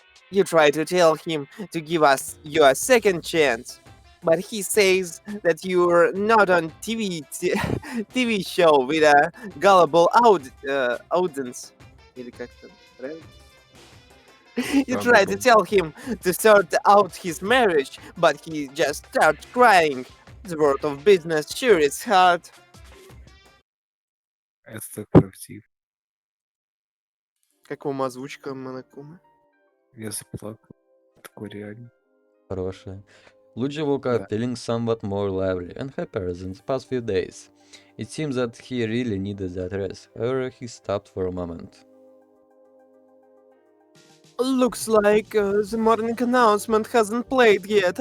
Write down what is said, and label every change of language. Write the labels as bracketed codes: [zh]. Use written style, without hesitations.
[en] You try to tell him to give us your second chance, but he says that you're not on TV show with a gullible audience. [ru] Или как-то, правильно? [en] You try to tell him to sort out his marriage, but he just starts crying. The world of business sure is hard. [ru] Это так правдиво. Как вам озвучка, Монокума? Я заплакал. Такое реально. Хорошая. [en] Luigi woke up feeling somewhat more lively and happier than the past few days. It seems that he really needed that rest, however he stopped for a moment. Looks like the morning announcement hasn't played yet.